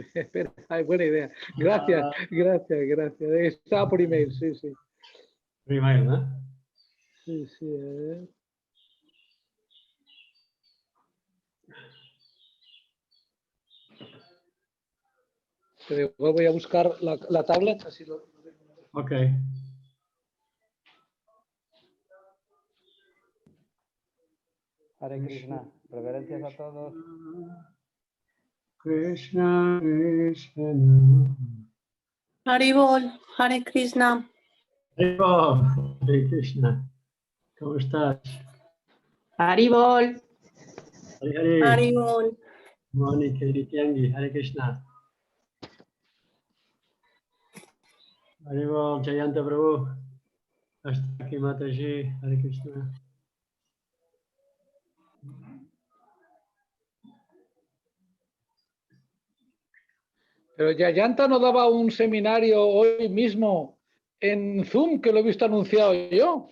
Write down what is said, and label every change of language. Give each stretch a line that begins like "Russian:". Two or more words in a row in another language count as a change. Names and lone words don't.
Spanish: Espera, ay, buena idea. Gracias. Estaba por email, sí. Primero, ¿no? Sí, a ver. Pero voy a buscar la tablet, así lo... Ok.
Sanskrit: हरे कृष्ण.
Spanish: Reverencias a todos. Krishna, Krishna.
Sanskrit: हरिबोल, हरे कृष्ण. हरे कृष्ण.
Spanish: ¿Cómo estás? Haribol.
Sanskrit: हरे हरे.
Spanish: Haribol.
Sanskrit: मोनी, किरितियांगी, हरे कृष्ण। हरिबोल, जयन्त प्रभु.
Spanish: Hasta aquí Mataji,
Sanskrit: हरे कृष्ण.
Spanish: Pero Yayanta nos daba un seminario hoy mismo en Zoom, que lo he visto anunciado yo.